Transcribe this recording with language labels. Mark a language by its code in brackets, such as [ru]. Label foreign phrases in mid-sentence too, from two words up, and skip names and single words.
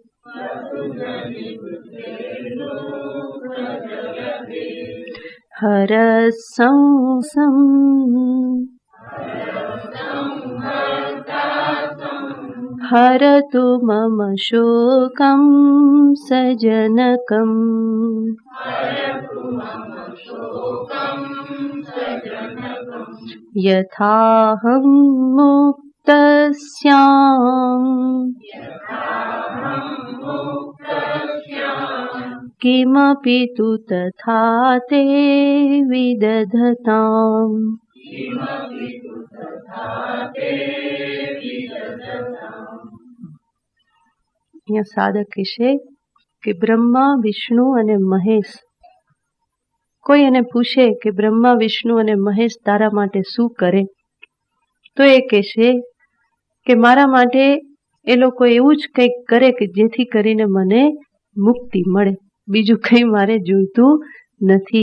[sa] હરસં હરતુ મમ શોકં સજનકં. યથાહં મુક્તસ્યામ किमपि तु तथा ते विदधताम्। [gu] અહીંયા સાધક કહેશે કે બ્રહ્મા વિષ્ણુ અને મહેશ, કોઈ એને પૂછે કે બ્રહ્મા વિષ્ણુ અને મહેશ તારા માટે શું કરે, તો એ કહેશે કે મારા માટે એ લોકો એવું જ કંઈક કરે કે જેથી કરીને મને મુક્તિ મળે, બીજું કંઈ મારે જોઈતું નથી.